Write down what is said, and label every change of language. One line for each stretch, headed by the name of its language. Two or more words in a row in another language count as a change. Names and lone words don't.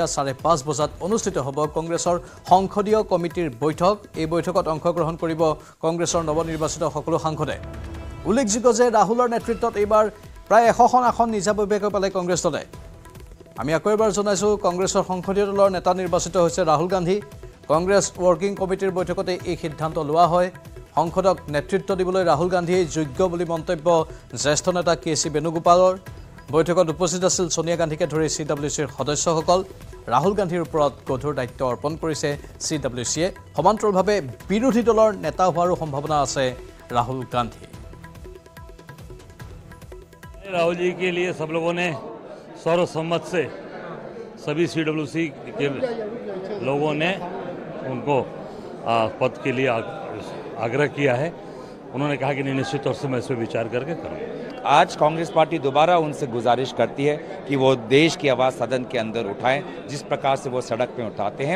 Assamese: 5:30 বজাত অনুষ্ঠিত হ'ব কংগ্ৰেছৰ সংসদীয় কমিটিৰ বৈঠক এই বৈঠকত অংশগ্ৰহণ কৰিব কংগ্ৰেছৰ নৱনিৰ্বাচিত সকলো সাংসদে উল্লেখযোগ্য যে ৰাহুলৰ নেতৃত্বত এইবাৰ প্ৰায় 100খন আসন নিজাববীয়াকৈ পালে কংগ্ৰেছ দলে আমি আকৌ এবাৰ জনাইছোঁ কংগ্ৰেছৰ সংসদীয় দলৰ নেতা নিৰ্বাচিত হৈছে ৰাহুল গান্ধী কংগ্ৰেছ ৱৰ্কিং কমিটিৰ বৈঠকতে এই সিদ্ধান্ত লোৱা হয় সংসদক নেতৃত্ব দিবলৈ ৰাহুল গান্ধীয়ে যোগ্য বুলি মন্তব্য জ্যেষ্ঠ নেতা কে.চি. বেণুগোপালৰ বৈঠকত উপস্থিত আছিল সোনিয়া গান্ধীকে ধৰি CWCৰ সদস্যসকল ৰাহুল গান্ধীৰ ওপৰত গধুৰ দায়িত্ব অৰ্পণ কৰিছে CWCয়ে সমান্তৰালভাৱে বিৰোধী দলৰ নেতা হোৱাৰো সম্ভাৱনা আছে ৰাহুল গান্ধী
Hindi: राहुल जी के लिए सब लोगों ने सर्वसम्मत से सभी CWC के लोगों ने उनको पद के लिए आग्रह किया है। उन्होंने कहा कि निश्चित तौर से मैं इस पर विचार करके करूँगा। आज कांग्रेस पार्टी दोबारा उनसे गुजारिश करती है कि वो देश की आवाज़ सदन के अंदर उठाएं, जिस प्रकार से वो सड़क पे उठाते हैं।